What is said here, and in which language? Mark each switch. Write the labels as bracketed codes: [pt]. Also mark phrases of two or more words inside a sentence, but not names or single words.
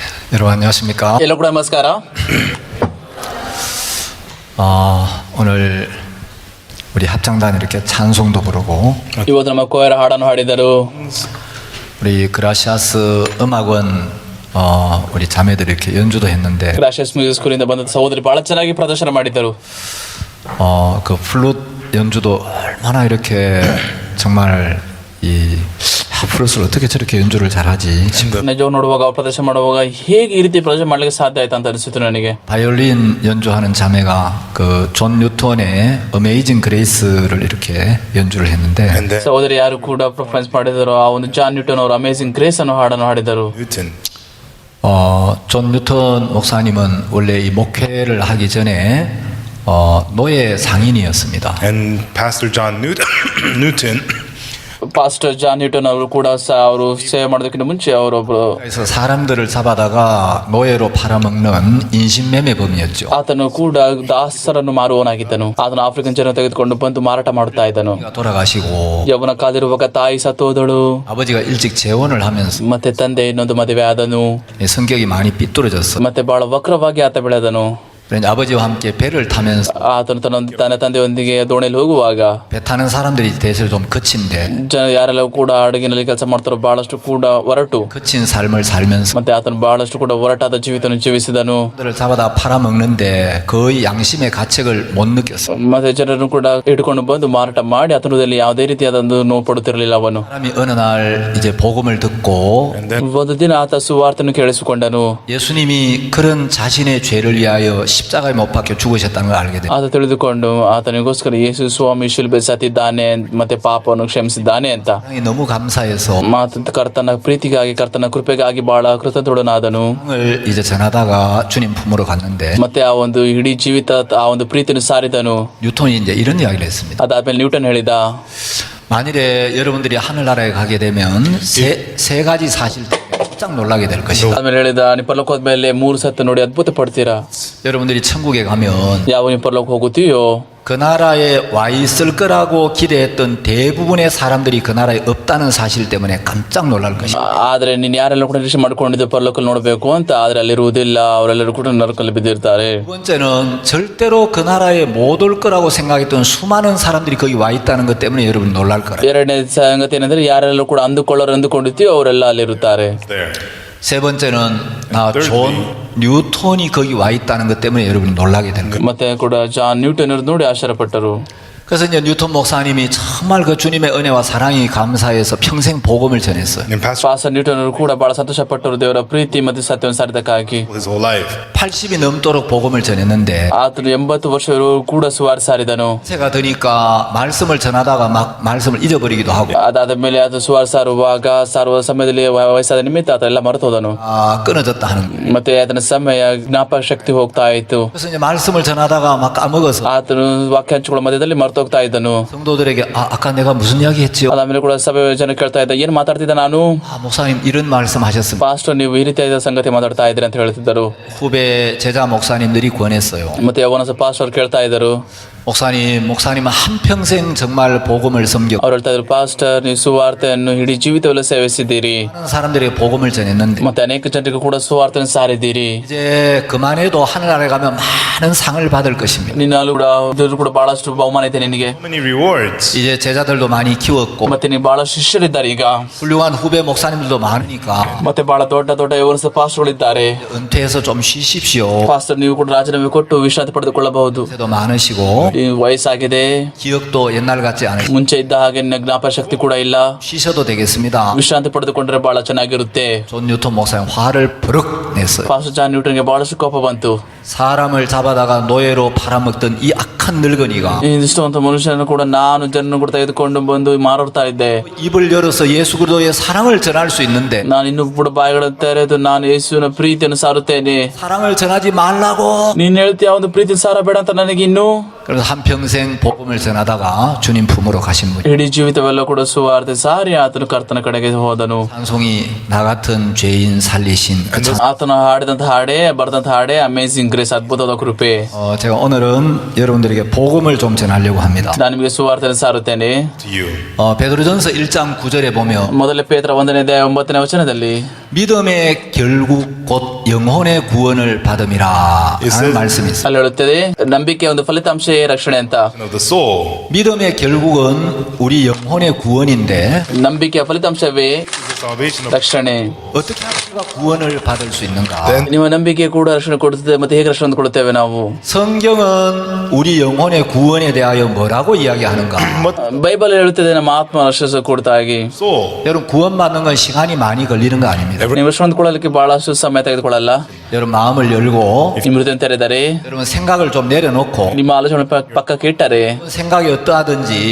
[ko] 여러분 안녕하십니까? [kn] ಎಲ್ಲರಿಗೂ ನಮಸ್ಕಾರ. [ko] 오늘 우리 합창단 이렇게 찬송도 부르고 [kn] ಇವತ್ತು ನಮ್ಮ ಕೊಯರ್ ಹಾಡನ್ನು ಹಾಡಿದರು. [ko] 우리 그라시아스 음악원 우리 자매들이 이렇게 연주도 했는데 [kn] ಕ್ರಾಶಸ್ ಮ್ಯೂಸಿಕ್ ಸ್ಕೂಲಿಂದ ಬಂದ ಸಹೋದರಿ ಬಹಳ ಚೆನ್ನಾಗಿ ಪ್ರದರ್ಶನ ಮಾಡಿದರು. [ko] 그 플룻 연주도 얼마나 이렇게 정말 이 플룻을 어떻게 저렇게 연주를 잘하지? [kn] ನಿಜವಾಗಿ ನೋಡುವಾಗ ಪ್ರದರ್ಶನ ಮಾಡುವಾಗ ಹೇಗೆ ಈ ರೀತಿ ಪ್ರದರ್ಶನ ಮಾಡ್ಲಿಕ್ಕೆ ಸಾಧ್ಯ ಆಯ್ತು ಅಂತ ಅನಿಸಿತು ನನಗೆ. [ko] 바이올린 연주하는 자매가 그 존 뉴턴의 어메이징 그레이스를 이렇게 연주를 했는데 [kn] ಸಹೋದರಿ ಯಾರು ಕೂಡ ಪರ್ಫಾರ್ಮೆನ್ಸ್ ಮಾಡಿದರು, ಆ ಒಂದು ಜಾನ್ ನ್ಯೂಟನ್ ಅವರು ಅಮೇಜಿಂಗ್ ಗ್ರೇಸ್ ಅನ್ನೋ ಹಾಡನ್ನು ಹಾಡಿದರು. [ko] 존 뉴턴 목사님은 원래 이 목회를 하기 전에 노예 상인이었습니다. [en] And Pastor John Newton [kn] ಪಾಸ್ಟರ್ ಜಾನ್ ನ್ಯೂಟನ್ ಅವರು ಕೂಡ ಅವರು ಸೇವೆ ಮಾಡೋದಕ್ಕಿಂತ ಮುಂಚೆ ಅವರೊಬ್ಬರು [ko] 그래서 사람들을 잡아다가 노예로 팔아먹는 인신매매범이었죠. [kn] ಆತನು ಕೂಡ ದಾಸರನ್ನು ಮಾರುವವನಾಗಿದ್ದನು. ಆತನು ಆಫ್ರಿಕನ್ ಜನ ತೆಗೆದುಕೊಂಡು ಬಂದು ಮಾರಾಟ ಮಾಡುತ್ತಾ ಇದ್ದನು. [ko] 돌아가시고 [kn] ಯೌವನ ಕಾದಿರುವಾಗ ತಾಯಿ ಸತ್ತೋದಳು, [ko] 아버지가 일찍 재혼을 하면서 [kn] ಮತ್ತೆ ತಂದೆ ಇನ್ನೊಂದು ಮದುವೆ ಆದನು, [ko] 성격이 많이 삐뚤어졌어. [kn] ಮತ್ತೆ ಬಹಳ ವಕ್ರವಾಗಿ ಆತ ಬೆಳೆದನು. [ko] 그래서 아버지와 함께 배를 타면서 [kn] ಆತನು ತನ್ನ ತಂದೆಯೊಂದಿಗೆ ದೋಣಿಯಲ್ಲಿ ಹೋಗುವಾಗ [ko] 배 타는 사람들이 대체로 좀 거친데 [kn] ಯಾರೆಲ್ಲ ಕೂಡ ಹಡಗಿನಲ್ಲಿ ಕೆಲಸ ಮಾಡ್ತಾರೋ ಬಹಳಷ್ಟು ಕೂಡ ಒರಟು, [ko] 거친 삶을 살면서 [kn] ಮತ್ತೆ ಆತನು ಬಹಳಷ್ಟು ಕೂಡ ಒರಟಾದ ಜೀವಿತವನ್ನು ಜೀವಿಸಿದನು. [ko] 들을 잡아다 팔아먹는데 거의 양심의 가책을 못 느꼈어. [kn] ಮತ್ತೆ ಜನರನ್ನು ಕೂಡ ಹಿಡ್ಕೊಂಡು ಬಂದು ಮಾರಾಟ ಮಾಡಿ ಆತನದಲ್ಲಿ ಯಾವುದೇ ರೀತಿಯಾದಂದು ನೋವು ಪಡುತ್ತಿರಲಿಲ್ಲ ಅವನು. [ko] 사람이 어느 날 이제 복음을 듣고 [kn] ಒಂದು ದಿನ ಆತ ಸುವಾರ್ತೆಯನ್ನು ಕೇಳಿಸಿಕೊಂಡನು. [ko] 예수님이 그런 자신의 죄를 위하여 십자가에 못 박혀 죽으셨다는 걸 알게 돼. [kn] ಆತ ತಿಳಿದುಕೊಂಡು ಆತನಿಗೋಸ್ಕರ ಯೇಸು ಸ್ವಾಮಿ ಶಿಲುಬೆ ಸತ್ತಿದ್ದಾನೆ ಮತ್ತೆ ಪಾಪವನ್ನು ಕ್ಷಮಿಸಿದ್ದಾನೆ ಅಂತ [ko] 사랑이 너무 감사해서 [kn] ಕರ್ತನ ಪ್ರೀತಿಗಾಗಿ ಕರ್ತನ ಕೃಪೆಗಾಗಿ ಬಹಳ ಕೃತಜ್ಞನಾದನು. [ko] 을 이제 전하다가 주님 품으로 갔는데 [kn] ಮತ್ತೆ ಆ ಒಂದು ಇಡೀ ಜೀವಿತ ಆ ಒಂದು ಪ್ರೀತಿಯನ್ನು ಸಾರಿದನು. [ko] 뉴턴이 이제 이런 이야기를 했습니다. [kn] ಅದಾದ್ಮೇಲೆ ನ್ಯೂಟನ್ ಹೇಳಿದ, [ko] 만일에 여러분들이 하늘나라에 가게 되면 세 가지 사실 때문에 깜짝 놀라게 될 것이다. [kn] ಆಮೇಲೆ ಹೇಳಿದ, ನೀವು ಪರಲೋಕ ಹೋದ್ಮೇಲೆ 3 ಸತ್ತು ನೋಡಿ ಅದ್ಭುತ ಪಡ್ತೀರಾ. [ko] 여러분들이 천국에 가면 [kn] ಯಾವ ನೀವು ಪರಲೋಕ ಹೋಗುತ್ತೀಯೋ [ko] 그 나라에 와 있을 거라고 기대했던 대부분의 사람들이 그 나라에 없다는 사실 때문에 깜짝 놀랄 것이다. [kn] ಆದ್ರೆ ನೀನ್ ಯಾರೆಲ್ಲ ಕೂಡ ನಿರೀಕ್ಷೆ ಮಾಡ್ಕೊಂಡಿದ್ದು ಪರಲೋಕಲ್ಲಿ ನೋಡ್ಬೇಕು ಅಂತ, ಆದ್ರೆ ಅಲ್ಲಿರುವುದಿಲ್ಲ, ಅವರೆಲ್ಲರೂ ಕೂಡ ನರಕಲ್ಲಿ ಬಿದ್ದಿರ್ತಾರೆ. [ko] 두 번째는 절대로 그 나라에 못 올 거라고 생각했던 수많은 사람들이 거기 와 있다는 것 때문에 여러분 놀랄 거라. [kn] ಎರಡನೇ ಸಂಗತಿ ಏನಂದ್ರೆ ಯಾರೆಲ್ಲ ಕೂಡ ಅಂದುಕೊಂಡಿರ್ತೀಯೋ ಅವರೆಲ್ಲ ಅಲ್ಲಿರುತ್ತಾರೆ. [en] there. [ko] 세 번째는 존 뉴턴이 거기 와 있다는 것 때문에 여러분이 놀라게 된 거예요. [kn] ಮತ್ತೆ ಕೂಡ ಜಾನ್ ನ್ಯೂಟನ್ ಅವರು ನೋಡಿ ಆಶ್ಚರ್ಯಪಟ್ಟರು. [ko] 그래서 이제 뉴턴 목사님이 정말 그 주님의 은혜와 사랑이 감사해서 평생 복음을 전했어요. [en] And Pastor [kn] ಪಾಸ್ಟರ್ ನ್ಯೂಟನ್ ಅವರು ಕೂಡ ಬಹಳ ಸಂತೋಷಪಟ್ಟರು ದೇವರ ಪ್ರೀತಿ ಮತ್ತು ಸತ್ಯವನ್ನು ಸಾರಿದಕ್ಕಾಗಿ. [en] his whole life. [ko] 80이 넘도록 복음을 전했는데 [kn] ಆತನು 80 ವರ್ಷಗಳು ಕೂಡ ಸುವಾರ್ತೆ ಸಾರಿದನು. [ko] 새가 드니까 말씀을 전하다가 막 말씀을 잊어버리기도 하고 [kn] ಅದಾದ ಮೇಲೆ ಆತ ಸುವಾರ್ತೆ ಸಾರುವ ಸಮಯದಲ್ಲಿ ವಯಸ್ಸಾದ ನಿಮಿತ್ತ ಆತ ಎಲ್ಲ ಮರೆತು ಹೋದನು. [ko] 끊어졌다 하는 거예요. [kn] ಮತ್ತೆ ಆತನ ಸಮಯ ಜ್ಞಾಪಕ ಶಕ್ತಿ ಹೋಗ್ತಾ ಇತ್ತು. [ko] 그래서 이제 말씀을 전하다가 막 까먹어서 [kn] ಆತನು ವಾಕ್ಯ ಹಂಚಿಕೊಳ್ಳೋ ಮಧ್ಯದಲ್ಲಿ ಮರೆತು ಹೋಗ್ತಾ ಇದ್ದನು. [ko] 성도들에게 아까 내가 무슨 이야기 했지요? [kn] ಅದಾದ್ಮೇಲೆ ಕೂಡ ಸಭೆ ಜನ ಕೇಳ್ತಾ ಇದ್ದ, ಏನ್ ಮಾತಾಡ್ತಿದ್ದ ನಾನು? [ko] 목사님 이런 말씀 하셨습니다. [kn] ಪಾಸ್ಟರ್ ನೀವು ಈ ರೀತಿಯಾದ ಸಂಗತಿ ಮಾತಾಡ್ತಾ ಇದ್ರಿ ಅಂತ ಹೇಳ್ತಿದ್ದರು. [ko] 후배 제자 목사님들이 권했어요. [kn] ಮತ್ತೆ ಅವನ ಪಾಸ್ಟರ್ ಕೇಳ್ತಾ ಇದ್ದರು, [ko] 목사님은 한평생 정말 복음을 섬겨 [kn] ಅವ್ರು ಹೇಳ್ತಾ ಇದ್ರು, ಪಾಸ್ಟರ್ ನೀವು ಸುವಾರ್ತೆಯನ್ನು ಇಡೀ ಜೀವಿತವೆಲ್ಲ ಸೇವಿಸಿದ್ದೀರಿ, [ko] 많은 사람들에게 복음을 전했는데 [kn] ಮತ್ತೆ ಅನೇಕ ಜನರಿಗೆ ಕೂಡ ಸುವಾರ್ತೆಯನ್ನು ಸಾರಿದ್ದೀರಿ. [ko] 이제 그만해도 하늘나라에 가면 많은 상을 받을 것입니다. [kn] ನಿನ್ನಲ್ಲೂ ಕೂಡ ದೇವರು ಕೂಡ ಬಹಳಷ್ಟು ಬಹುಮಾನ ಇದೆ ನಿನಗೆ. [en] So many rewards. [ko] 이제 제자들도 많이 키웠고 [kn] ಮತ್ತೆ ನೀವು ಬಹಳ ಶಿಷ್ಯರಿದ್ದಾರೆ ಈಗ, [ko] 훌륭한 후배 목사님들도 많으니까 [kn] ಮತ್ತೆ ಬಹಳ ದೊಡ್ಡ ಯವನಸ ಪಾಸ್ಟರ್ಗಳಿದ್ದಾರೆ. [ko] 은퇴해서 좀 쉬십시오. [kn] ಪಾಸ್ಟರ್ ನೀವು ಕೂಡ ರಾಜೀನಾಮೆ ಕೊಟ್ಟು ವಿಶ್ರಾಂತಿ ಪಡೆದುಕೊಳ್ಳಬಹುದು. [ko] 도 많으시고 [kn] ಈ ವಯಸ್ಸಾಗಿದೆ, [ko] 기억도 옛날 같지 않으시고 [kn] ಮುಂಚೆ ಇದ್ದ ಹಾಗೆ ನಿನ್ನ ಜ್ಞಾಪಕ ಶಕ್ತಿ ಕೂಡ ಇಲ್ಲ. [ko] 쉬셔도 되겠습니다. [kn] ವಿಶ್ರಾಂತಿ ಪಡೆದುಕೊಂಡ್ರೆ ಬಹಳ ಚೆನ್ನಾಗಿರುತ್ತೆ. [ko] 존 뉴턴 목사님 화를 버럭 냈어요. [kn] ಪಾಸ್ಟರ್ ಜಾನ್ ನ್ಯೂಟನ್ಗೆ ಬಹಳಷ್ಟು ಕೋಪ ಬಂತು. [ko] 사람을 잡아다가 노예로 팔아먹던 이 악한 늙은이가 [kn] ಈ ನಿಷ್ಠವಂತ ಮನುಷ್ಯನನ್ನು ಕೂಡ ನಾನು ಜನರನ್ನು ಕೂಡ ತೆಗೆದುಕೊಂಡು ಬಂದು ಮಾರಾಡ್ತಾ ಇದ್ದೆ. [ko] 입을 열어서 예수 그리스도의 사랑을 전할 수 있는데 [kn] ನಾನು ಇನ್ನೂ ಕೂಡ ಬಾಯಿಗಳನ್ನು ತೆರೆದು ನಾನು ಯೇಸುವಿನ ಪ್ರೀತಿಯನ್ನು ಸಾರುತ್ತೇನೆ. [ko] 사랑을 전하지 말라고. [kn] ನೀನ್ ಹೇಳ್ತೀಯ ಒಂದು ಪ್ರೀತಿ ಸಾರಬೇಡ ಅಂತ ನನಗೆ ಇನ್ನು. [ko] 그래서 한평생 복음을 전하다가 주님 품으로 가신 분. [kn] ಇಡೀ ಜೀವಿತವೆಲ್ಲ ಕೂಡ ಸುವಾರ್ತೆ ಸಾರಿ ಆತನು ಕರ್ತನ ಕಡೆಗೆ ಹೋದನು. [ko] 찬송이 나 같은 죄인 살리신 그 찬. [kn] ಆತನು ಹಾಡಿದಂತ ಹಾಡೇ ಬರೆದಂತ ಹಾಡೇ ಅಮೇಜಿಂಗ್ ಗ್ರೇಸ್, ಅದ್ಭುತವಾದ ಕೃಪೆ. [ko] 제가 오늘은 여러분들에게 복음을 좀 전하려고 합니다. [kn] ನಾನು ನಿಮಗೆ ಸುವಾರ್ತೆಯನ್ನು ಸಾರುತ್ತೇನೆ. [en] To you. [ko] 베드로전서 1장 9절에 보면 [kn] ಮೊದಲ ಪೇತ್ರ 1ನೇ ಅಧ್ಯಾಯ 9ನೇ ವಚನದಲ್ಲಿ [ko] 믿음의 결국 곧 영혼의 구원을 받음이라 하는 말씀이 있습니다. [kn] ಅಲ್ಲಿ ಹೇಳುತ್ತದೆ ನಂಬಿಕೆಯ ಒಂದು ಫಲಿತಾಂಶವೇ ರಕ್ಷಣೆ ಅಂತ. [en] of the soul. [ko] 믿음의 결국은 우리 영혼의 구원인데 [kn] ನಂಬಿಕೆಯ ಫಲಿತಾಂಶವೇ [en] The salvation of [kn] ರಕ್ಷಣೆ. [ko] 어떻게 하면 우리가 구원을 받을 수 있는가? [en] Then [kn] ನಿಮ್ಮ ನಂಬಿಕೆ ಕೂಡ ರಕ್ಷಣೆ ಕೊಡುತ್ತದೆ. ಮತ್ತೆ ಹೇಗೆ ರಕ್ಷಣೆ ಕೊಡುತ್ತೇವೆ ನಾವು? [ko] 성경은 우리 영혼의 구원에 대하여 뭐라고 이야기하는가? [kn] ಬೈಬಲ್ ಹೇಳುತ್ತದೆ ನಮ್ಮ ಆತ್ಮ ರಕ್ಷಿಸ ಕೊಡ್ತಾಗಿ. [en] soul. [ko] 여러분 구원받는 건 시간이 많이 걸리는 거 아닙니다. [kn] ನೀವು ರಕ್ಷಣೆ ಹೊಂದ್ಕೊಳ್ಳಲಿಕ್ಕೆ ಬಹಳಷ್ಟು ಸಮಯ ತೆಗೆದುಕೊಳ್ಳಲ್ಲ. [ko] 여러분 마음을 열고 [kn] ನಿಮ್ಮ ಹೃದಯ ತೆರೆದರೆ, [ko] 여러분 생각을 좀 내려놓고 [kn] ನಿಮ್ಮ ಆಲೋಚನೆ ಪಕ್ಕಕ್ಕೆ ಇಟ್ಟರೆ, [ko] 생각이 어떠하든지